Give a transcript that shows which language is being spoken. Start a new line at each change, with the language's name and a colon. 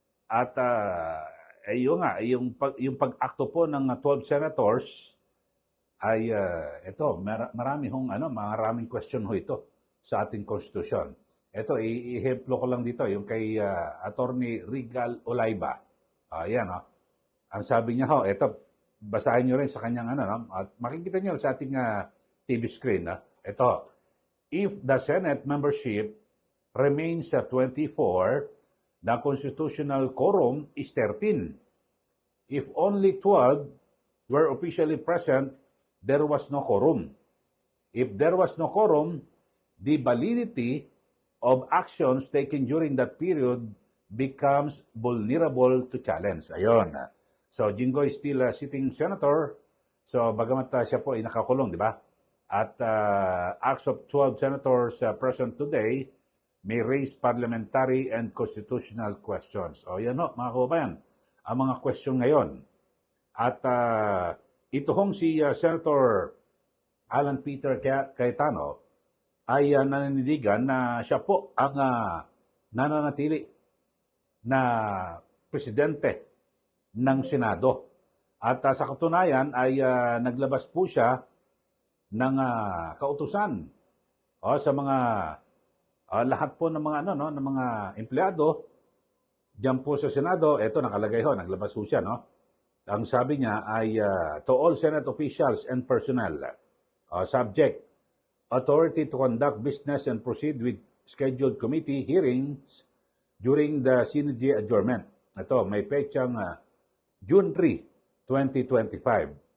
Filipino: At yung pag-akto po ng 12 senators ay maraming question ho ito sa ating konstitusyon. Ito, ihemplo ko lang dito, yung kay Attorney Rigal Olayba. Ayan, ang sabi niya ito, basahin nyo rin sa kanyang at makikita nyo sa ating TV screen.
English: Ito, if the Senate membership remains at 24, the constitutional quorum is 13. If only 12 were officially present, there was no quorum. If there was no quorum, the validity of actions taken during that period becomes vulnerable to challenge. Ayun. So, Jinggoy is still a sitting senator.
Filipino: So, bagamat siya po ay nakakulong, di ba?
English: At acts of 12 senators present today may raise parliamentary and constitutional questions.
Filipino: Yan ho, mga kababayan, ang mga question ngayon. At ito hong si Senator Alan Peter Cayetano ay nanindigan na siya po ang nananatili na presidente ng Senado. At sa katunayan ay naglabas po siya ng kautusan sa mga lahat po ng mga ng mga empleyado Diyan po sa Senado, eto nakalagay ho, naglabas ho siya, no? Ang sabi niya ay
English: to all Senate officials and personnel, subject, authority to conduct business and proceed with scheduled committee hearings during the Synergy adjournment.
Filipino: Ito, may petsang June 3, 2025.